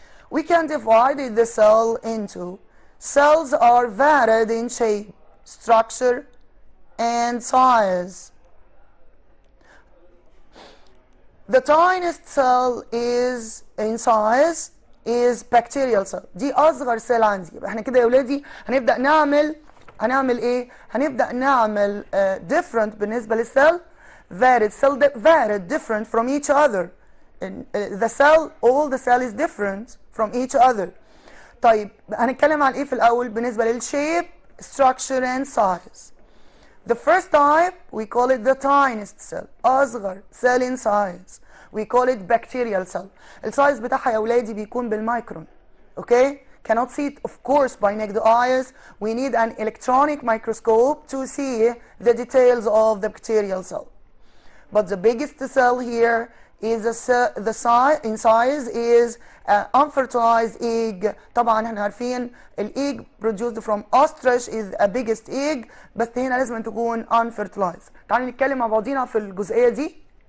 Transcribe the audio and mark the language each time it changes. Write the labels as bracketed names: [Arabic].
[English] We can divide the cell into cells are varied in shape, structure, and size. The tiniest cell is in size is bacterial cell. [Arabic] دي أصغر سيل عندي. يبقى احنا كده يا ولادي هنبدأ هنعمل إيه؟ هنبدأ نعمل different بالنسبة للسيل. [English] Varied cell varied different from each other. The cell, all the cell is different from each other. [Arabic] طيب هنتكلم عن إيه في الأول بالنسبة لل [English] shape, structure and size. The first type we call it the tiniest cell. أصغر cell in size. We call it bacterial cell. [Arabic] السايز بتاعها يا ولادي بيكون بالمايكرون. [English] Okay? Cannot see it of course by naked eyes. We need an electronic microscope to see the details of the bacterial cell. But the biggest cell here is the size in size is unfertilized egg. [Arabic] طبعا احنا عارفين [English] الايج produced from ostrich is a biggest egg، [Arabic] بس هنا لازم تكون [English] unfertilized. [Arabic] تعالوا نتكلم مع بعضينا في الجزئية دي.